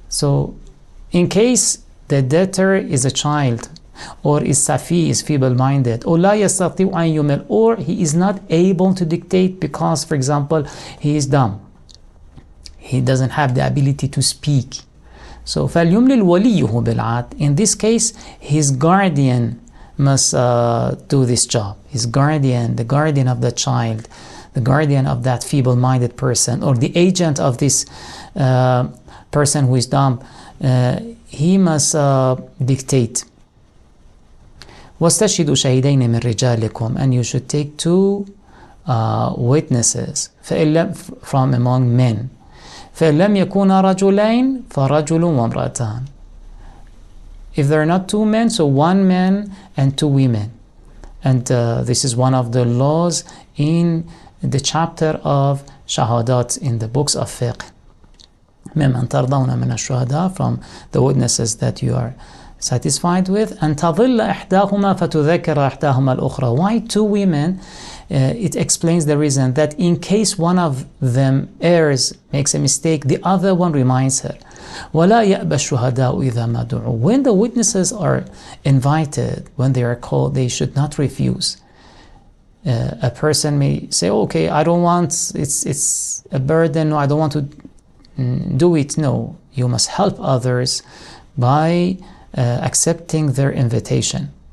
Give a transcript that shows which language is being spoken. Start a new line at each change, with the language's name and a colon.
English: So in case the debtor is a child, or is safi, is feeble-minded, or
Arabic: la yastati'u an yumil,
English: or he is not able to dictate because, for example, he is dumb, he doesn't have the ability to speak.
Arabic: So فَلْيُمْلِلْ وَلِيُّهُ بِالْعَدْلِ.
English: In this case, his guardian must do this job. His guardian, the guardian of the child, the guardian of that feeble-minded person, or the agent of this person who is dumb, he must dictate.
Arabic: واستشهدوا شهيدين من رجالكم,
English: and you should take two witnesses from among men.
Arabic: فإن لم يكونا رجلين فرجل وامرأتان.
English: If there are not two men, so one man and two women. And this is one of the laws in the chapter of shahadat in the books of fiqh.
Arabic: ممن ترضون من الشهداء,
English: from the witnesses that you are satisfied with.
Arabic: أن تظل إحداهما فتذكر إحداهما الأخرى.
English: Why two women? It explains the reason that in case one of them errs, makes a mistake, the other one reminds her.
Arabic: ولا يأبى الشهداء إذا ما دعوا.
English: When the witnesses are invited, when they are called, they should not refuse. A person may say, okay, I don't want, it's a burden, I don't want to do it. No, you must help others by accepting their invitation.